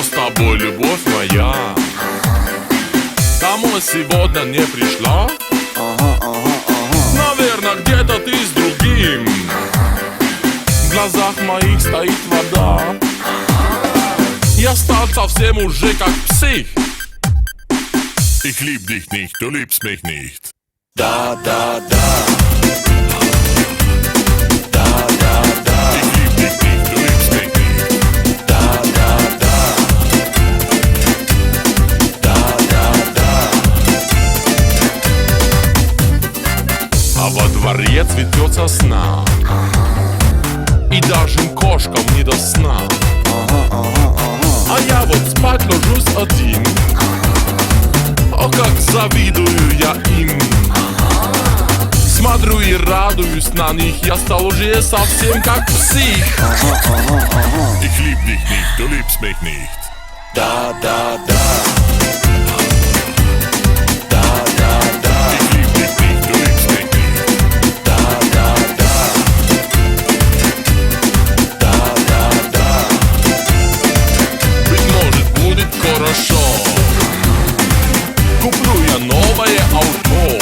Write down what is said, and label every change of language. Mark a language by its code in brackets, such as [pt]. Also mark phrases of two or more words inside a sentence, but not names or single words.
[ru] тобой, любовь моя. Домой сегодня не пришла. Наверное, где-то ты с другим. В глазах моих стоит вода. Я стал совсем уже как псих. [de] Ich lieb dich nicht, du liebst mich nicht. Da, da, da. [ru] А во дворе цветет сосна, и даже кошкам не до сна. А я вот спать ложусь один. О, как завидую я им. Смотрю и радуюсь на них. Я стал уже совсем как псих. [de] Ich lieb dich nicht, du liebst mich nicht. Da, da, da. [ru] Хорошо, куплю я новое авто.